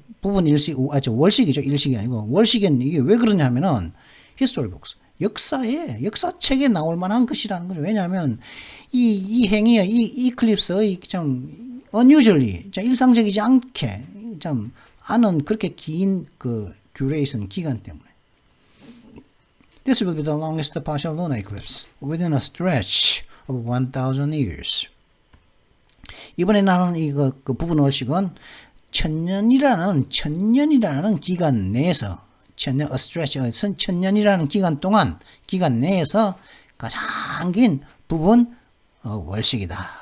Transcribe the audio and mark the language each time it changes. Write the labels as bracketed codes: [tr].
[ko] 부분 일식, 월식이죠. 일식이 아니고 월식은 이게 왜 그러냐면은 [en] history books, [ko] 역사책에 나올 만한 것이라는 거죠. 왜냐하면 이 행위의 이 이클립스의 참 unusually, 참 일상적이지 않게 참 않은 그렇게 긴 그 duration 기간 때문에. [en] This will be the longest partial lunar eclipse within a stretch of 1,000 years. [ko] 이번에 나는 이거 그 부분 월식은 천년이라는 기간 내에서 천년, [en] a stretch, [ko] 천년이라는 기간 내에서 가장 긴 부분 월식이다.